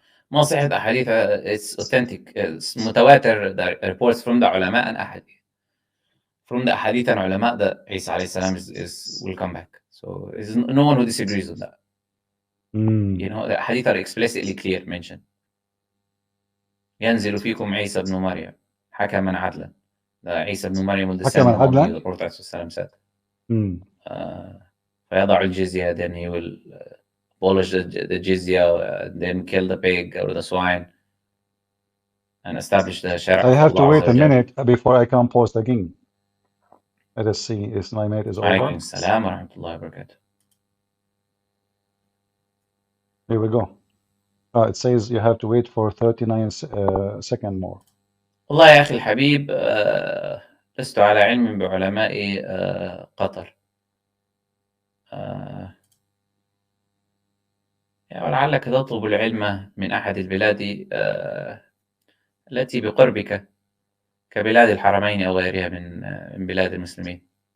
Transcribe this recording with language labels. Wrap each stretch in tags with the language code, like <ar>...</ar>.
<ar>ما صحت أحاديث.</ar> <en>It's authentic. It's</en> <ar>متواتر.</ar> <en>The reports from the ulama and ahadith. From the hadith and ulama that Isa alayhi salam will come back. So there's no one who disagrees with that. You know, the hadith are explicitly clear mentioned.</en> <ar>ينزل فيكم عيسى بن مريم حكما عدلا.</ar> <en>عيسى بن مريم will descend among you, the Prophet said.</en> <ar>فيضع الجزية,</ar> <en>then he will abolish the jizya, then kill the pig or the swine and establish the shara. I have to wait a minute before I can post again. Let us see if my minute is over. Alaykum assalam wa rahmatullahi wa barakatuh. Here we go. It says you have to wait for 39 seconds more.</en> <ar>والله يا أخي الحبيب لست على علم بعلماء قطر. ولعلك تطلب العلم من أحد البلاد التي بقربك كبلاد الحرمين أو غيرها من بلاد المسلمين.</ar>